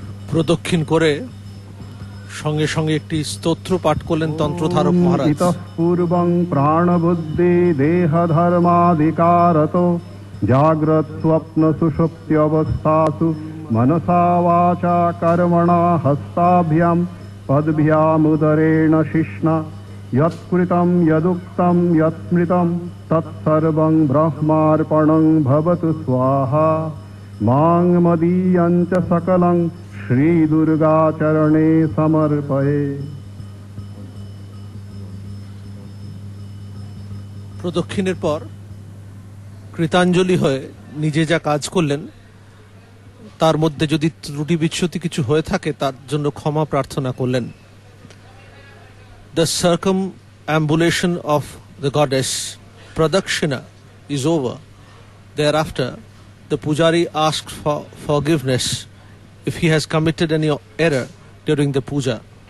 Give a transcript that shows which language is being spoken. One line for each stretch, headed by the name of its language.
Bangla: প্রদক্ষিণ করে সঙ্গে সঙ্গে একটি স্তোত্র পাঠ করলেন তন্ত্রধারক মহারাজ।
Sanskrit: ইতঃ পূর্বং প্রাণবুদ্ধি দেহ ধর্মাদিকারতো জাগ্রত স্বপ্ন সুষুপ্তি অবস্থাসু मनसा वाचा कर्मणा हस्ताभ्यां पद्भ्यामुदरेण शिष्णा यत्कृतं यदुक्तं यत्स्मृतं तत्सर्वं ब्रह्मार्पणं भवतु स्वाहा मां मदीयं च सकलं श्रीदुर्गाचरणे समर्पये।
Bangla: প্রদক্ষিণের পর কৃতাঞ্জলি হয়ে নিজে যা কাজ করলেন তার মধ্যে যদি ত্রুটি বিচ্যুতি কিছু হয়ে থাকে তার জন্য ক্ষমা প্রার্থনা করলেন।
English: The circumambulation of the goddess Pradakshina is over. Thereafter, the pujari asked for forgiveness if he has committed any error during the puja.